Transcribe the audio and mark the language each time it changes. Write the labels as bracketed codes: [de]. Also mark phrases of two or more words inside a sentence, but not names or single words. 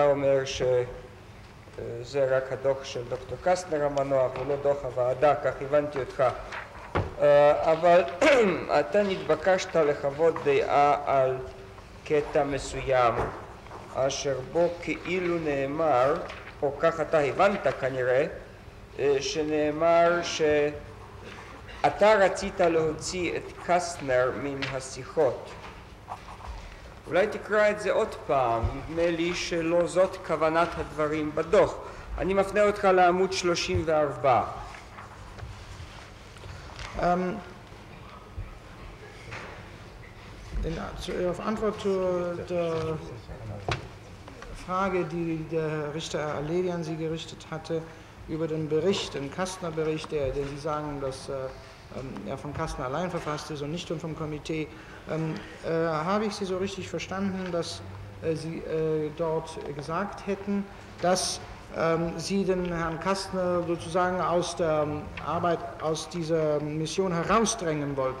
[he] אומר שזה רק הדוח של דוקטור קסטנר המנוח ולא דוח הוועדה, כך הבנתי אותך, אבל אתה נתבקשת לחוות דעה על קטע מסוים אשר בו כאילו נאמר, או כך אתה הבנת כנראה, שנאמר אתה רצית להוציא את קסטנר מן השיחות. אולי תקרא את זה עוד פעם, נדמה לי שלא זאת כוונת הדברים בדוח. אני מפנה אותך לעמוד 34. [de] Auf Antwort zu der Frage, die der Richter Alevi an Sie gerichtet hatte, über den Bericht, den Kastner-Bericht, den Sie sagen, dass er von Kastner allein verfasst ist und nicht vom Komitee, habe ich Sie so richtig verstanden, dass Sie dort gesagt hätten, dass Sie den Herrn Kastner sozusagen aus der Arbeit, aus dieser Mission herausdrängen wollten.